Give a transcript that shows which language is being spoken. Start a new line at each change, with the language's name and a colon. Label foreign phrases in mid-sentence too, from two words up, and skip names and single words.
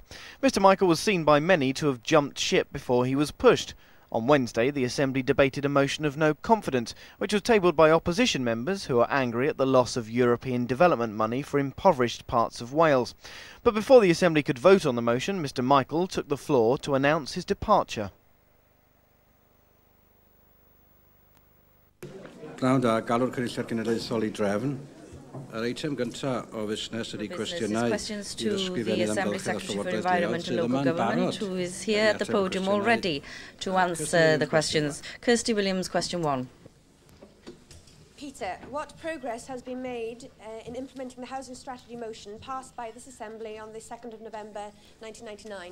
English: Mr Michael was seen by many to have jumped ship before he was pushed. On Wednesday, the Assembly debated a motion of no confidence, which was tabled by opposition members who are angry at the loss of European development money for impoverished parts of Wales. But before the Assembly could vote on the motion, Mr Michael took the floor to announce his departure.
Welsh: Pnawn da, galw'r Cynulliad Genedlaethol I drefn. Yr eitem gyntaf o fusnes ydy cwestiynau
English: questions to the Assembly Secretary for Environment and Local Government, who is here at the podium already to answer the questions. Kirsty Williams, question 1. Peter, what progress has been made in implementing the housing strategy motion passed by this Assembly on the 2nd of November 1999?